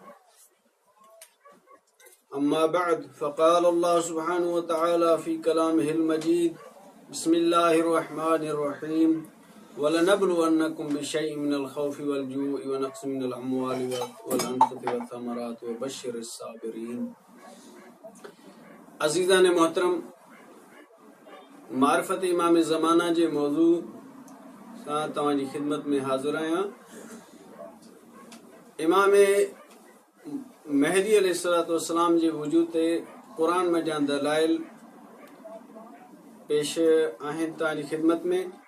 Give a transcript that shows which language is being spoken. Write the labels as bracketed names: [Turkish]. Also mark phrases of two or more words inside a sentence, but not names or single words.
[Arabic] أما بعد، فقال الله سبحانه وتعالى في كلامه المجيد: بسم الله الرحمن الرحيم. ولنبلونكم بشيء من الخوف والجوع ونقص من الأموال والأنفس والثمرات وبشر الصابرين. [Sindhi] अज़ीज़ान मोहतरम, मार्फत इमाम ज़माना जे मौज़ू सां तव्हांजी ख़िदमत में हाज़िर आहियां। इमाम महदी अलैहिस्सलाम जे वजूद ते क़ुरान में जा दलाइल पेश आहिनि तव्हांजी ख़िदमत में।